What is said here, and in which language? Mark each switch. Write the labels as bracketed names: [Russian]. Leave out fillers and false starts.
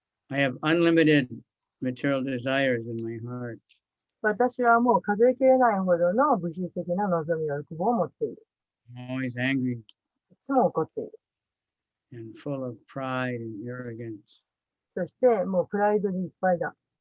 [English] I have unlimited material desires in my heart. [Japanese] 私はもう数えきれないほどの物質的な望みや欲望を持っている。 [English] I'm always angry [Japanese] いつも怒っている。 [English] and full of pride and arrogance, [Japanese] そしてもうプライドにいっぱいだ。